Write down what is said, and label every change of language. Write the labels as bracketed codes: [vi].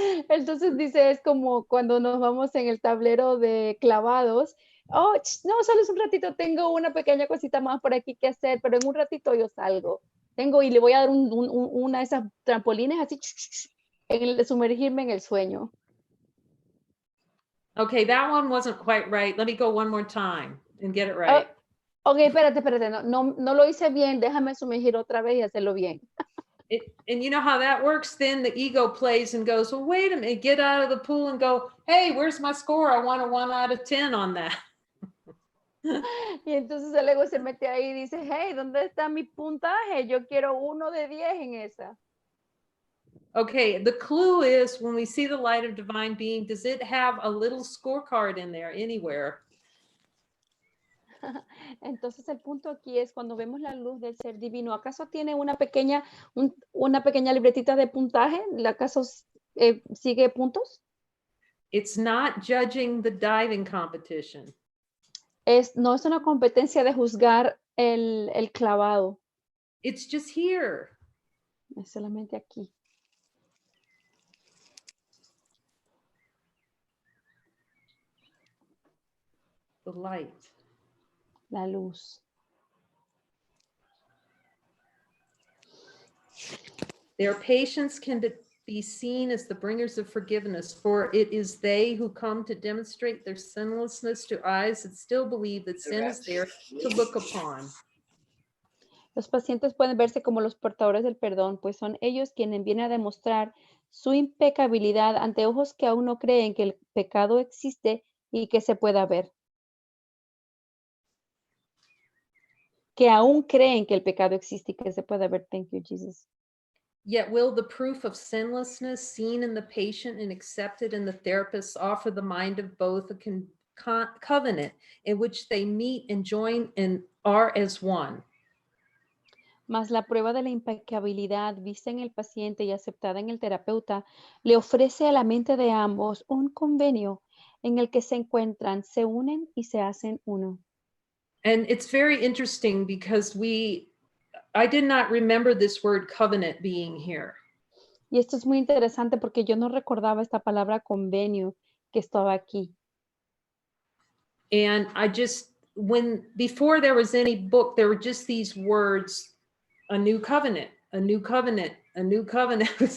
[es] Entonces dice, es como cuando nos vamos en el tablero de clavados. Oh, no, solo es un ratito, tengo una pequeña cosita más por aquí que hacer, pero en un ratito yo salgo. Tengo y le voy a dar una de esas trampolines así, en el de sumergirme en el sueño. [en] Okay, that one wasn't quite right. Let me go one more time and get it right. [es] Ok, espérate, no lo hice bien, déjame sumergir otra vez y hacerlo bien. [en] And you know how that works? Then the ego plays and goes, well, wait a minute, get out of the pool and go, hey, where's my score? I want a 1 out of 10 on that. [es] Y entonces el ego se mete ahí y dice, hey, ¿dónde está mi puntaje? Yo quiero 1 de 10 en esa. [en] Okay, the clue is when we see the light of divine being, does it have a little scorecard in there anywhere? [es] Entonces el punto aquí es cuando vemos la luz del ser divino, ¿acaso tiene una pequeña libretita de puntaje? ¿Acaso sigue puntos? [en] It's not judging the diving competition. [es] No es una competencia de juzgar el clavado. [en] It's just here. [es] Es solamente aquí. [en] The light. [es] La luz. [en] Their patience can be seen as the bringers of forgiveness, for it is they who come to demonstrate their sinlessness to eyes that still believe that sin is there to look upon. [es] Los pacientes pueden verse como los portadores del perdón, pues son ellos quienes vienen a demostrar su impecabilidad ante ojos que aún no creen que el pecado existe y que se pueda ver. Que aún creen que el pecado existe y que se pueda ver. [en] Thank you, Jesus. Yet will the proof of sinlessness seen in the patient and accepted in the therapist offer the mind of both a covenant in which they meet and join and are as one. [es] Mas la prueba de la impecabilidad vista en el paciente y aceptada en el terapeuta le ofrece a la mente de ambos un convenio en el que se encuentran, se unen y se hacen uno. [en] And it's very interesting because I did not remember this word covenant being here. [es] Y esto es muy interesante porque yo no recordaba esta palabra convenio que estaba aquí. [en] And before there was any book, there were just these words, a new covenant, a new covenant, a new covenant.